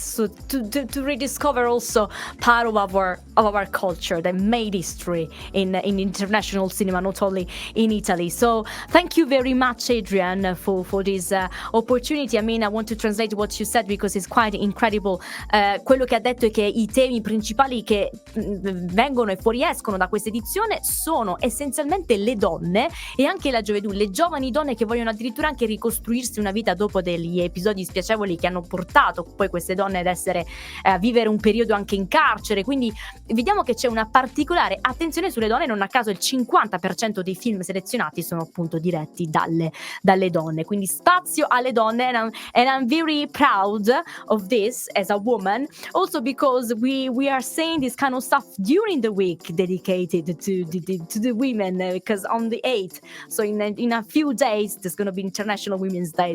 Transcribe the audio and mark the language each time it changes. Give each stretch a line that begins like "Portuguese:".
English: So to rediscover also part of our culture that made history in international cinema, not only in Italy. So thank you very much, Adrian, for this opportunity. I mean, I want to translate what you said because it's quite incredible.
Italian: Quello che ha detto è che i temi principali che vengono e fuoriescono da questa edizione sono essenzialmente le donne e anche la gioventù, le giovani donne che vogliono addirittura anche ricostruirsi una vita dopo degli episodi spiacevoli che hanno portato poi queste donne ad essere a vivere un periodo anche in carcere. Quindi vediamo che c'è una particolare attenzione sulle donne. Non a caso il 50% dei film selezionati sono appunto diretti dalle donne, quindi spazio alle donne,
English: and I'm very proud of this as a woman, also because we are saying this kind of stuff during the week dedicated to the women, because on the 8th, so in a few days there's going to be International Women's Day.